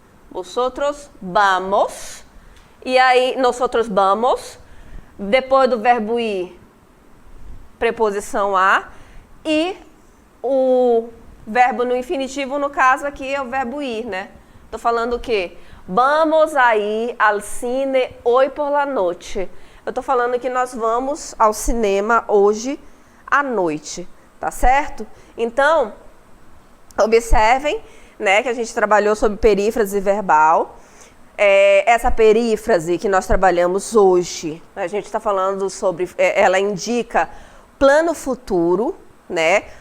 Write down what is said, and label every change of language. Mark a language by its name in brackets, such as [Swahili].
[Spanish] Vosotros vamos. [Portuguese] E aí, [Spanish] nosotros vamos. [Portuguese] Depois do verbo ir, preposição a. E o verbo no infinitivo, no caso aqui, é o verbo ir, né? Tô falando o quê? [Spanish] Vamos a ir al cine hoy por la noche. [Portuguese] Eu tô falando que nós vamos ao cinema hoje à noite, tá certo? Então, observem, né, que a gente trabalhou sobre perífrase verbal. Essa perífrase que nós trabalhamos hoje, a gente está falando sobre, ela indica plano futuro, né?